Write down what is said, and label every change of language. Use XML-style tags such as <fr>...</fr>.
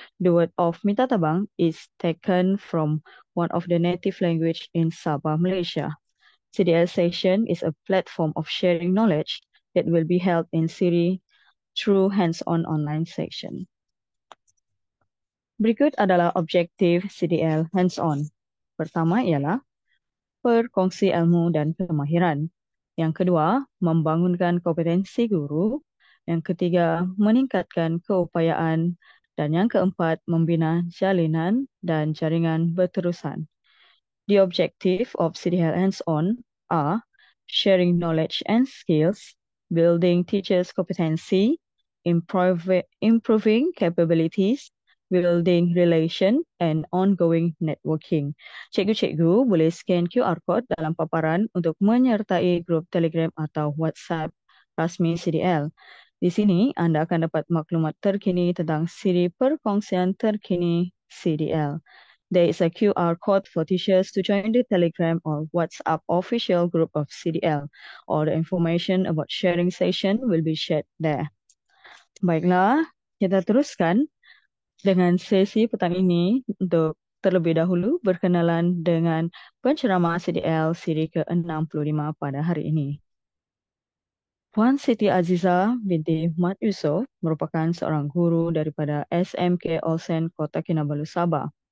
<en>The word of Mita Tabang is taken from one of the native language in Sabah, Malaysia. CDL session is a platform of sharing knowledge that will be held in Siri through hands-on online session.</en> <ms>Berikut adalah objektif CDL hands-on. Pertama ialah berkongsi ilmu dan kemahiran. Yang kedua, membangunkan kompetensi guru. Yang ketiga, meningkatkan keupayaan. Dan yang keempat, membina jalinan dan jaringan berterusan.</ms> <en>The objective of CDL hands-on are sharing knowledge and skills, building teachers' competency, improving capabilities, building relation, and ongoing networking.</en> <ms>Cikgu-cikgu boleh scan QR code dalam paparan untuk menyertai grup Telegram atau WhatsApp rasmi CDL. Di sini, anda akan dapat maklumat terkini tentang siri perkongsian terkini CDL.</ms> <en>There is a QR code for teachers to join the Telegram or WhatsApp official group of CDL. All the information about sharing session will be shared there.</en> <ms>Baiklah, kita teruskan dengan sesi petang ini untuk terlebih dahulu berkenalan dengan penceramah CDL siri ke-65 pada hari ini. Puan Siti Azizah binti Mat Yusof merupakan seorang guru daripada SMK Olsen Kota Kinabalu, Sabah.</ms>